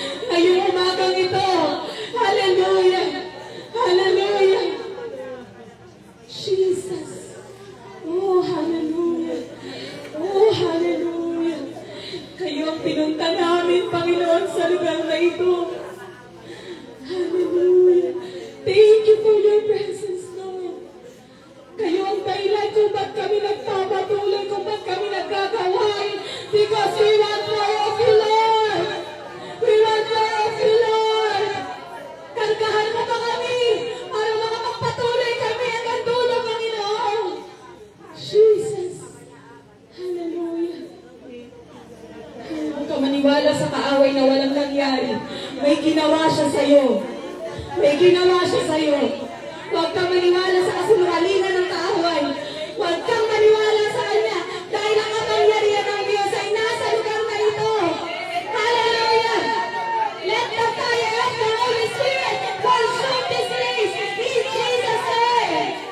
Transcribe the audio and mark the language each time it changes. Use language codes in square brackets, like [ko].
[tl] Ngayong umagang ito, hallelujah! Hallelujah! [en] Jesus! Oh, hallelujah! Oh, hallelujah! [tl] Kayo ang pinunta namin, Panginoon, sa lugar na ito. [en] Hallelujah! Thank you for your presence, Lord. [tl] Kayo ang dahilan kung ba't kami nagpapatuloy, kung ba't kami nagkagawain. [en] Because we want more of you, Lord. We want more of you, Lord. [tl] Kargahan mo pa kami para makapagpatuloy kami hanggang dulo, Panginoon. Jesus. Hallelujah. Huwag ka maniwala sa kaaway na walang nangyari. May ginawa siya sa'yo. May ginawa siya sa'yo. Huwag kang maniwala sa kasinungalingan ng kaaway. Huwag kang maniwala sa kanya dahil ang kapangyarihan ng Diyos ay nasa lugar na ito. [en] Hallelujah! Let the fire of the Holy Spirit consume this place in Jesus' name.